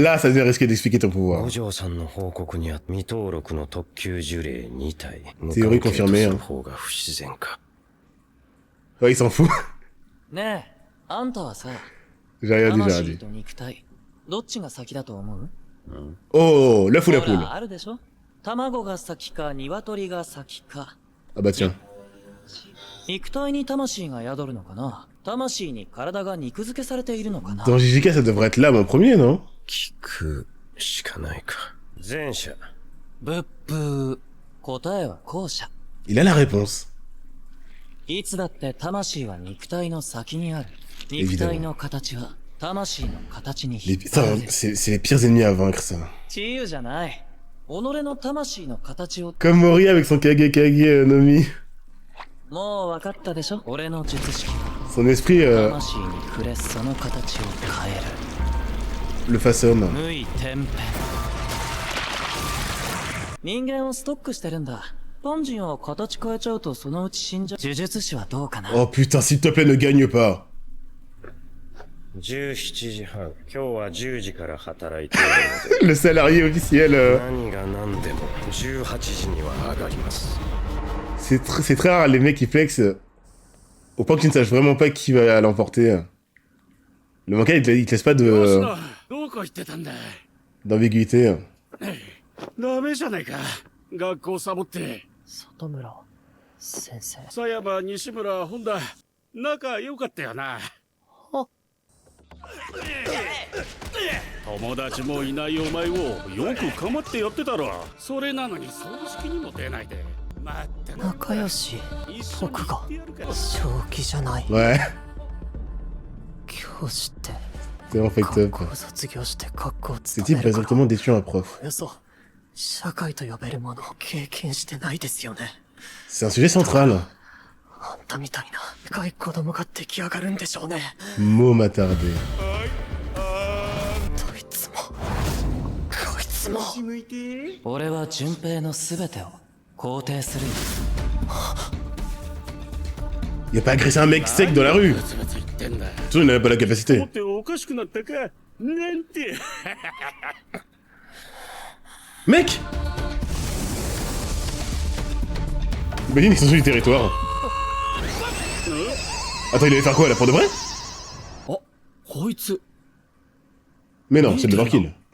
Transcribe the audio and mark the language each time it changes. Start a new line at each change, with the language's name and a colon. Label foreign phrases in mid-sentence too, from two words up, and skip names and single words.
French: Là, ça devient risqué d'expliquer ton
Japanese: 五
French: pouvoir.
Japanese: 条さんの報告には未登録の特級呪霊2体。
French: Théorie confirmée, hein.
Japanese: 無関係とする方が不自然か。
French: Ouais, il s'en fout.
Japanese: ねえ、あんたはさ、
French: J'ai rien dit, j'ai rien
Japanese: 魂
French: dit.
Japanese: と肉体、どっちが先だと思う？
French: Oh, l'œuf ou la
Japanese: ほ
French: poule?
Japanese: ら、あるでしょ？卵が先か、鶏が先か。
French: Ah bah tiens.
Japanese: 肉体に魂が宿るのかな？魂に体が肉付けされているのかな？
French: Dans JJK, ça devrait être l'âme en premier, non?
Japanese: 聞くしかないか。前者。ブッブー。答えは後者。
French: Il a la réponse.
Japanese: いつだって魂は肉体の先にある。肉体の形は魂の形に引
French: Les...
Japanese: っ張ら
French: Ça,
Japanese: れる。
French: c'est les pires ennemis à vaincre, ça.
Japanese: 自由じゃない。己の魂の形を。
French: Comme Mori avec son Kage Kage Nomi.
Japanese: もう分かったでしょ？俺の術式。
French: Son esprit
Japanese: 魂に触れその形を変える。
French: le façonne.
Japanese: 無意転変。人間をストックしてるんだ。本人を形変えちゃうとそのうち死んじゃう。呪術師はどうかな？
French: Oh putain, s'il te plaît, ne gagne pas.
Japanese: 17 時半。今日は10時から働いているので。
French: Le salarié officiel.
Japanese: 何が何でも18時には上がります。
French: C'est très rare les mecs qui flexent au point que tu ne saches vraiment pas qui va l'emporter. Le manga, il te laisse pas
Japanese: どこ行ってたんだ。
French: d'ambiguïté.
Japanese: ダメじゃないか。学校サボって。里村先生。佐山、西村、本田、仲良かったよな。友達もいないお前をよく構ってやってたろ。それなのに葬式にも出ないで。待ってな。仲良し僕が正気じゃない。
French: Ouais,
Japanese: 教師って
French: c'est vraiment fucked
Japanese: 学
English: up.
Japanese: 校卒業して学校
French: Ce
Japanese: 勤
French: type
Japanese: め
French: va
Japanese: るから
French: exactement détruire un prof.
Japanese: およそ社会と呼べるものを経験してないですよね。
French: C'est un sujet central.
Japanese: あんたみたいな若い子供が出来上がるんでしょうね。
French: Mot m'attarder.
Japanese: どいつもこいつも。俺は順平の全てを肯定するよ。 Il a pas agressé un mec sec dans la rue. ブツブツ言ってんだ。
French: Surtout, il n'avait pas la
Japanese: 持っ
French: capacité.
Japanese: ておかしくなったか。なんて。
French: Mec! Imagine, ils sont sur du territoire. Attends, il allait faire quoi là, pour de vrai?
Japanese: こいつ
French: Mais non, c'est le Dorkin.